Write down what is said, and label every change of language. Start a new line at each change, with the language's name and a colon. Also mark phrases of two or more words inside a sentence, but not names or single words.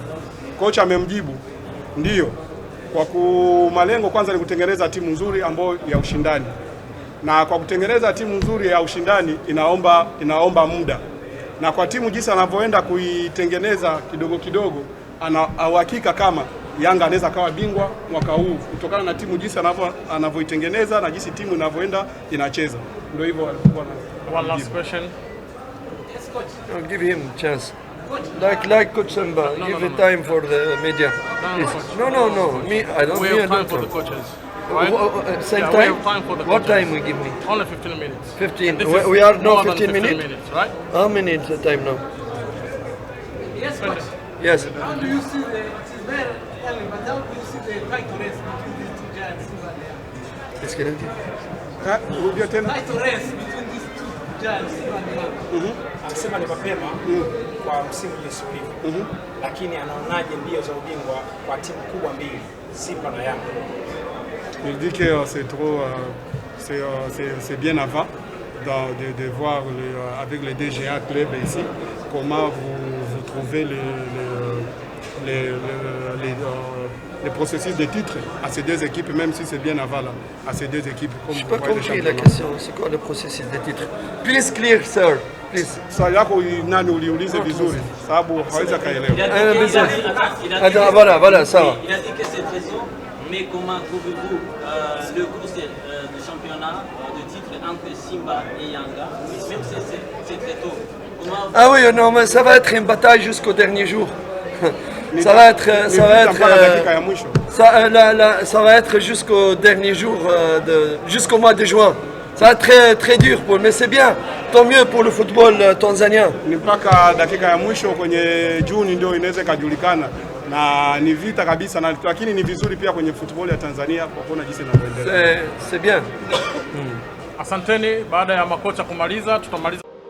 Swahili: Kocha amemjibu ndio, kwa malengo kwanza ni kutengeneza timu nzuri ambayo ya ushindani, na kwa kutengeneza timu nzuri ya ushindani inaomba muda, na kwa timu jinsi anavyoenda kuitengeneza kidogo kidogo, ana uhakika kama Yanga anaweza kawa bingwa mwaka huu kutokana na timu jinsi anavyoitengeneza na jinsi timu inavyoenda inacheza. Ndio hivyo alikuwa na.
English: One last question. Yes, coach. I'll give him a chance. Like Coach Samba, give the time for the media. No. Me, I don't. We have time for the coaches. Right? Same yeah, time. We have time for the What coaches. time we give me? Only 15 minutes. 15. This is We are now more than 15 minutes. Right? How many is the time now? Yes, coach. Yes. How do you see the, it is very early, but how do you see the title race between these two giants?
French: Qu'est-ce qu'elle a dit?
Swahili: Rudia tena.
English: Title race between these two giants.
Swahili: Anasema ni mapema kwa msimu uliopita. Lakini anaonaje mbio za ubingwa kwa timu kubwa mbili, Simba na Yanga?
French: Il dit que c'est bien avant de voir avec les DGA club ici comment vous trouvez les processus de titres à ces deux équipes, même si c'est bien avant là, à ces deux équipes. Je n'ai pas compris la question. C'est quoi le processus des titres?
English: Please clear, sir. Please.
Swahili: Swali lako nani uliulize vizuri sababu hawezi kaelewa.
French: Voilà, ça va. Il a dit que c'est très tôt, mais comment trouvez-vous le course de championnat de titre entre Simba et Yanga? Même si c'est très tôt. Ah oui, non, mais ça va être une bataille jusqu'au dernier jour. Ça va être jusqu'au dernier jour, jusqu'au mois de juin. Ça va être très, très dur, mais c'est bien. Tant mieux pour le football tanzanien.
Swahili: Ni mpaka dakika ya mwisho kwenye Juni ndio inaweza kujulikana na ni vita kabisa, na lakini ni vizuri pia kwenye football ya Tanzania kwa kuona jinsi inavyoendelea.
French: C'est bien.
Swahili: Asanteni. Baada ya makocha kumaliza, tutamaliza